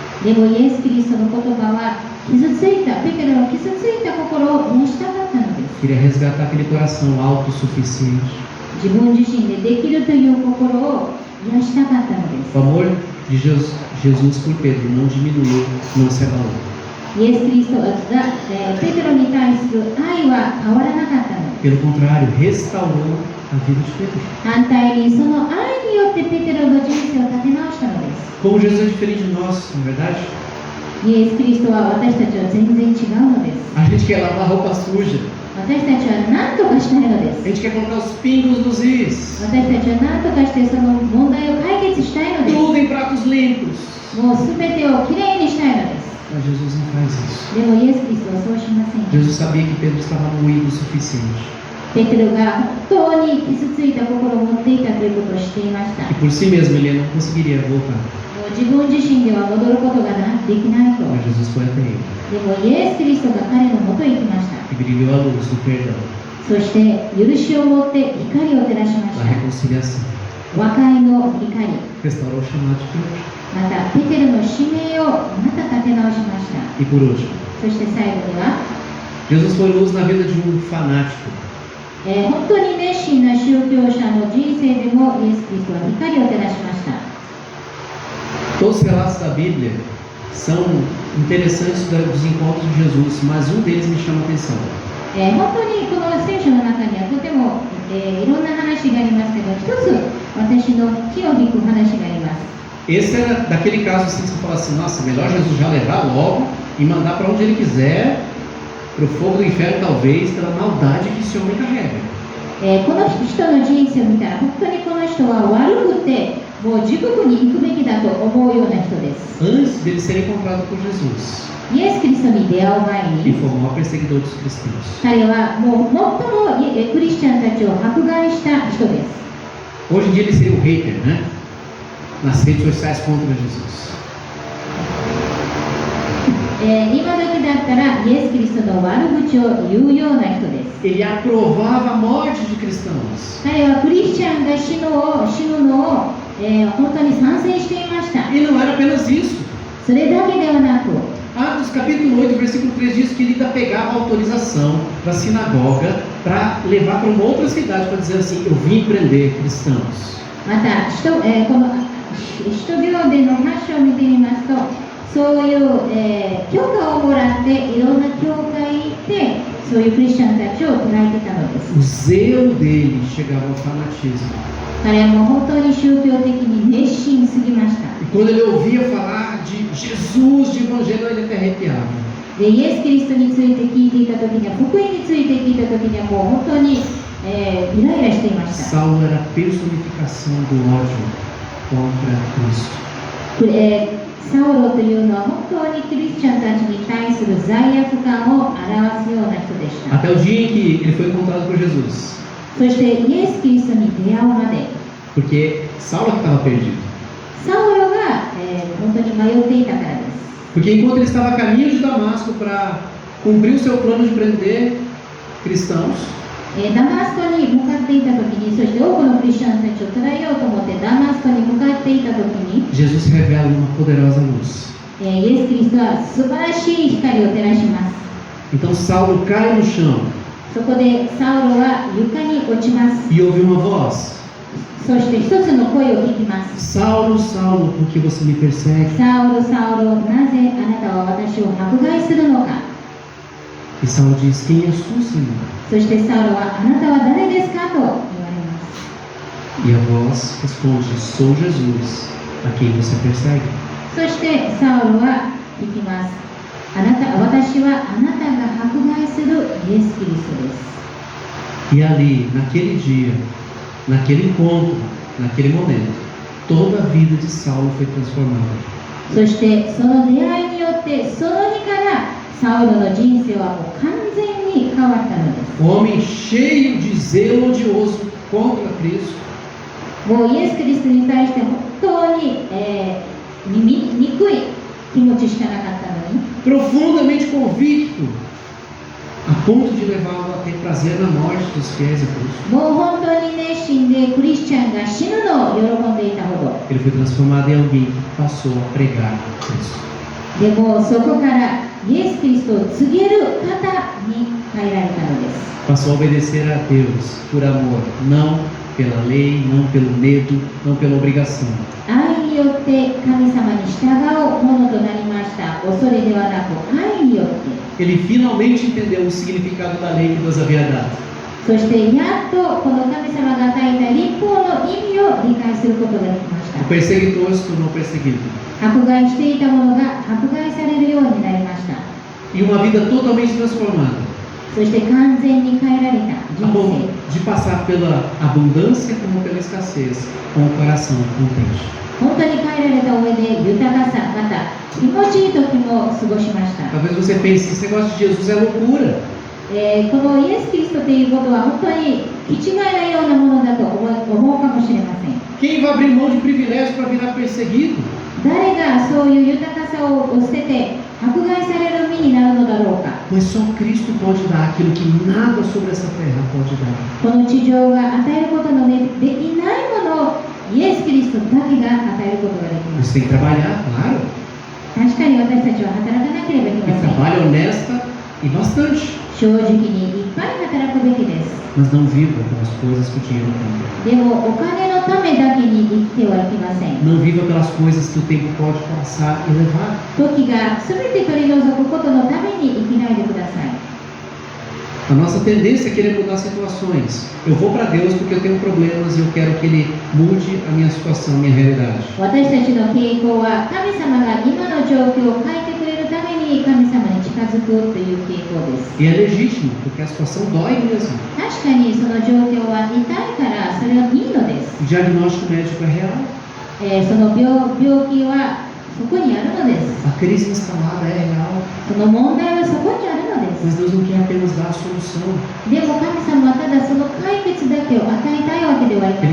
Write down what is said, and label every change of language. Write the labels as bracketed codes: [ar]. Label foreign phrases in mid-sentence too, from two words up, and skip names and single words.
[ja] でもイエス・キリストの言葉は傷ついた、ペテロの傷ついた心を癒したかったのです。 [pt] Queria resgatar aquele coração autossuficiente. [ja] 自分自身でできるという心を癒したかったので [pt] O amor de Jesus por Pedro não diminuiu, não se abalou. [ja] す。イエス・キリストが、ペテロに対する愛は変わらなかったのです。 [pt] Pelo contrário, restaurou a vida de Pedro. [ja] 反対にその愛によってペテロの人生を立て直したのです。 [pt] Como Jesus é diferente de nós, não é verdade? [ja] イエス・キリストは私たちは全然違うのです。 [pt] A gente quer lavar roupa suja. [ja] 私たちは何とかしたいので [pt] A [ja] す。 [pt] gente quer colocar os pingos nos is. [ja] 私たちは何とかしてその問題を解決したいので [pt] Tudo em pratos limpos. [ja] す。もうすべてをきれいにしたいのです。 [pt] Mas Jesus não faz isso. [ja] でもイエス・キリストはそうしません。 [pt] Jesus sabia que Pedro estava moído o suficiente. [ja] ペテロが本当に傷ついた心を持っていたということを知っていました。 [pt] E por si mesmo ele não conseguiria voltar. [ja] もう自分自身では戻ることができないと。 [pt] Mas Jesus foi até ele [ja] でもイエス・キリストが彼のもとへ行きました。 [pt] e brilhou a luz do perdão, [ja] そして許しを持って光を照らしまし [pt] da [ja] た。 [pt] reconciliação. [ja] 和解の光。 [pt] Restaurou o chamado de Pedro. [ja] またペテロの使命をまた立て直しました。 [pt] E por último, [ja] そして最後には、 [pt] Jesus foi luz na vida de um fanático. [ja] 本当に熱心な宗教者の人生でもイエス・キリストは光を照らしました。 [pt] Todos os relatos da Bíblia são interessantes dos encontros de Jesus, mas um deles me chama a atenção. [ja] 本当にこの聖書の中にはとても、いろんな話がありますけど、一つ私の気を引く話があります。 [pt] Esse era daquele caso assim que você fala assim, nossa, melhor Jesus já levar logo e mandar para onde ele quiser, para o fogo do inferno talvez, pela maldade que esse homem carrega. [ja] この人の人生を見たら本当にこの人は悪くてもう地獄に行くべきだと思うような人です。 [pt] Antes dele ser encontrado por Jesus, [ja] イエス・キリストに出会う前 [pt] ele [ja] に [pt] foi o maior perseguidor dos cristãos. [ja] 彼はもう最もクリスチャンたちを迫害した人です。 [pt] Hoje em dia ele seria o hater, né? Nas redes sociais contra Jesus. [ja] 今時だったらイエス・キリストの悪口を言うような人です。 [pt] Ele aprovava a morte de cristãos. [ja] 彼はクリスチャンが死ぬのを、本当に賛成していました。 [pt] E não era apenas isso. [ja] それだけではなく [pt] Atos capítulo 8, versículo 3 diz que ele ainda pegava a autorização da sinagoga para levar para uma outra cidade para dizer assim, eu vim prender cristãos. [ja] またこの使徒行伝の8章を見てみますと、そういう、許可をもらっていろんな教会でそういうクリスチャンたちを捉えてたので [pt] O [ja] す。 [pt] zelo dele chegava ao fanatismo. [ja] 彼はもう本当に宗教的に熱心すぎました。 [pt] E quando ele ouvia falar de Jesus, de evangelho, ele até arrepiava. [ja] でイエス・キリストについて聞いていた時には、福音について聞いた時にはもう本当に、イライラしていました。 [pt] Saulo era a personificação do ódio contra Cristo. [ja] サウロというのは本当にクリスチャンたちに対する罪悪感を表すような人でした。 [pt] Até o dia em que ele foi encontrado por Jesus. [ja] そしてイエス・キリストに出会うまで、 [pt] Porque Saulo que estava perdido. [ja] サウロが、本当に迷っていたからです。 [pt] Porque enquanto ele estava a caminho de Damasco para cumprir o seu plano de prender cristãos, [ja] ダマスコに向かっていた時に、そして多くのクリスチャンたちを捕らえようと思ってダマスコに向かっていた時に、 [pt] Jesus revela uma poderosa luz. [ja] イエス・キリストは素晴らしい光を照らします。 [pt] Então Saulo cai no chão [ja] そこでサウロは床に落ちます。 [pt] e ouve uma voz: [ja] そして一つの声を聞きます。 [pt] Saulo, Saulo, por que você me persegue? [ja] サウロ、サウロ、なぜあなたは私を迫害するのか。 [pt] E Saulo diz: Quem és tu, Senhor? [ja] そしてサウロはあなたは誰ですかと言われます。 [pt] E a voz responde: Sou Jesus, a quem você persegue. [ja] そしてサウロは聞きます。私はあなたが迫害するイエス・キリストです。 [pt] E ali, naquele dia, naquele encontro, naquele momento, toda a vida de Saulo foi transformada. [ja] そしてその出会いによってその日からサウロの人生はもう完全に変わったのです。 [pt] O homem cheio de zelo odioso contra Cristo, [ja] もうイエス・キリストに対して本当に、憎い気持ちしかなかったのに、 [pt] profundamente convicto, a ponto de levá-lo a ter prazer na morte dos fiéis a Cristo. [ja] もう本当に熱心でクリスチャンが死ぬのを喜んでいたほど、 [pt] Ele foi transformado em alguém que passou a pregar Cristo. [ja] でもそこからイエス・キリストを告げる方に変えられたのです。 [pt] Passou a obedecer a Deus por amor, não pela lei, não pelo medo, não pela obrigação. [ja] 愛によって神様に従うものとなりました。恐れではなく愛によって。 [pt] Ele finalmente entendeu o significado da lei que Deus havia dado. [ja] そしてやっとこの神様が与えた立法の意味を理解することができまし [pt] O [ja] た。 [pt] perseguidor se tornou perseguido. [ja] 迫害していたものが迫害されるようになりました。 [pt] E uma vida totalmente transformada. [ja] そして完全に変えられた人 [pt] A bom [ja] 生。 [pt] de passar pela abundância como pela escassez, com o coração contente. [ja] 本当に変えられた上で豊かさ、また気持ちいい時も過ごしました。 [pt] Talvez você pense, esse negócio de Jesus é loucura. [ja] このイエス・キリストということは本当に気違いなようなものだと思うかもしれません。 [pt] Quem vai abrir mão de privilégio para virar perseguido? [ja] 誰がそういう豊かさを捨てて迫害される身になるのだろうか。 [pt] Mas só Cristo pode dar aquilo que nada sobre essa terra pode dar. [ja] この地上が与えることのできないものをイエス・キリストだけが与えることができます。 [pt] Você tem que trabalhar, claro. [ja] 確かに私たちは働かなければいけ [pt] E [ja] ません。 [pt] trabalha honesta e bastante. [ja] 正直にいっぱい働くべきです。 [pt] Mas não viva pelas coisas que o dinheiro compra. [ja] でもお金のためだけに生きてはいけません。 [pt] Não viva pelas coisas que o tempo pode passar e levar. [ja] 時が全て取り除くことのために生きないでください。 [pt] A nossa tendência é querer mudar situações. Eu vou para Deus porque eu tenho problemas e eu quero que Ele mude a minha situação, a minha realidade. [ja] 私たちの傾向は神様が今の状況を変えてくれるために神様に近づくという傾向です。 [pt] E é legítimo, porque a situação dói mesmo. [ja] 確かにその状況は痛いからそれはいいのです。 [pt] O diagnóstico médico é real. [ja] その病気はそこにあるのです。 [pt] A crise instalada é real. [ja] その問題はそこにあるのです。 [pt] Mas Deus não quer apenas dar a solução. [ja] でも神様はただその解決だけを与えたいわけではあり